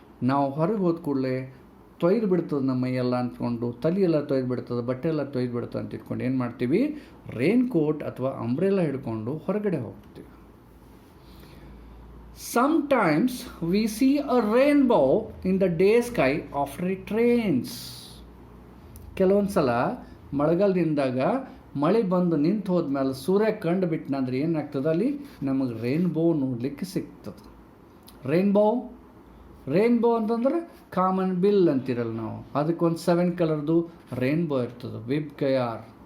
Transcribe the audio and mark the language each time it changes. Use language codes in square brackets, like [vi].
[kn] ನಾವು ಹೊರಗೆ ಹೋದ ಕೂಡಲೇ ತೊಯ್ದು ಬಿಡ್ತದೆ ನಮ್ಮ ಮೈಯೆಲ್ಲ ಅಂದ್ಕೊಂಡು, ತಲೆಯೆಲ್ಲ ತೊಯ್ದು ಬಿಡ್ತದೆ, ಬಟ್ಟೆ ಎಲ್ಲ ತೊಯ್ದು ಬಿಡ್ತದೆ ಅಂತ ಇಟ್ಕೊಂಡು ಏನು ಮಾಡ್ತೀವಿ? ರೈನ್ಕೋಟ್ ಅಥವಾ ಅಂಬ್ರೆಲಾ ಹಿಡ್ಕೊಂಡು ಹೊರಗಡೆ ಹೋಗ್ತೀವಿ. [en] Sometimes we see a rainbow in the day sky after it rains. [kn] ಕೆಲವೊಂದು ಸಲ ಮಳೆಗಾಲದಿಂದಾಗ ಮಳೆ ಬಂದು ನಿಂತು ಹೋದ್ಮೇಲೆ ಸೂರ್ಯ ಕಂಡು ಬಿಟ್ಟನಂದ್ರೆ ಏನಾಗ್ತದೆ? ಅಲ್ಲಿ ನಮಗೆ ರೈನ್ಬೋ ನೋಡಲಿಕ್ಕೆ ಸಿಗ್ತದೆ. ರೈನ್ಬೋ ಅಂತಂದ್ರೆ ಕಾಮನ್ ಬಿಲ್ ಅಂತಿರಲ್ಲ ನಾವು, ಅದಕ್ಕೊಂದು 7 ಕಲರ್ದು ರೈನ್ಬೋ ಇರ್ತದೆ, ವಿಬ್ ಕಯಾರ್.